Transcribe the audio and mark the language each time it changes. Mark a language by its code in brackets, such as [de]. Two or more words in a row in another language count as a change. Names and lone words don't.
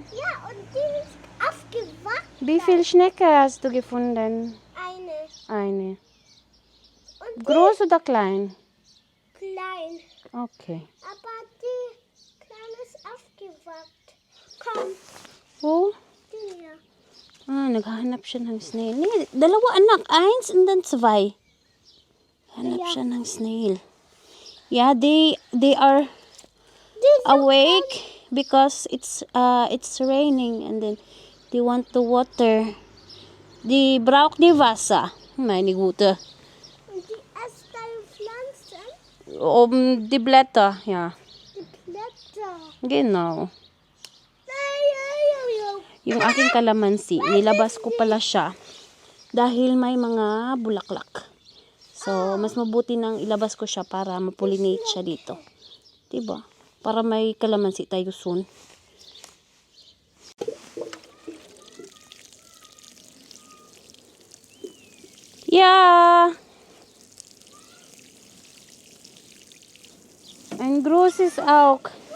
[de] Ja, und die ist aufgewacht. Wie viele Schnecke hast du gefunden? Eine. Eine. Und die Groß oder klein? klein. Okay. Aber die kleine ist gewagt. Komm, Oh, hier. [tl] naghahanap siya ng snail. Nee, dalawa anak, eins [en] and then [tl] zwei. Hanap [de] Ja. [tl] siya ng snail. [en] Yeah, they are [de] Diese [en] awake because it's raining and then they want to water. [de] Die braucht die Wasser. Meine Gute. und die essen Pflanzen, Die Blätter, ja. die Blätter. Genau. Ay, ay, ay, ay. [tl] Yung aking kalamansi, nilabas ko pala siya dahil may mga bulaklak. So, mas mabuti nang ilabas ko siya para mapollinate siya dito. Diba? Para may kalamansi tayo soon. [de] Ja. Ein großes auch.